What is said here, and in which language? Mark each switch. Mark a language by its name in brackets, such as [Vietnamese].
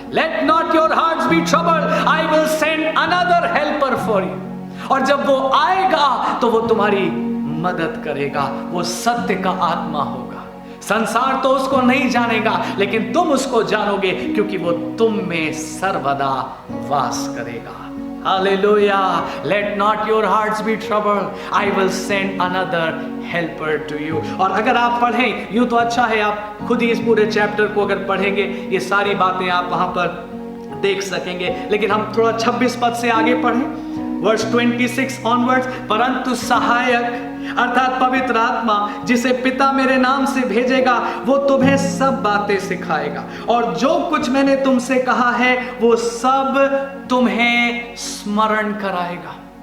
[English] Let not your hearts be troubled, I will send another helper for you. [Hindi] और जब वो आएगा तो वो तुम्हारी मदद करेगा। वो सत्य का आत्मा होगा। संसार तो उसको नहीं जानेगा, लेकिन तुम उसको जानोगे क्योंकि वो तुम में सर्वदा वास करेगा। [English] Hallelujah. Let not your hearts be troubled. I will send another helper to you. [Hindi] और अगर आप पढ़ें, यूं तो अच्छा है, आप खुद ही इस पूरे चैप्टर को अगर पढ़ेंगे, ये सारी बातें आप वहां पर देख सकेंगे। लेकिन हम थोड़ा 26 पद से आगे पढ़ें, [English] Verse 26 onwards. [Hindi] परंतु सहायक अर्थात पवित्र आत्मा, जिसे पिता मेरे नाम से भेजेगा, वो तुम्हें सब बातें सिखाएगा और जो कुछ मैंने तुमसे कहा है वो सब तुम्हें स्मरण कराएगा।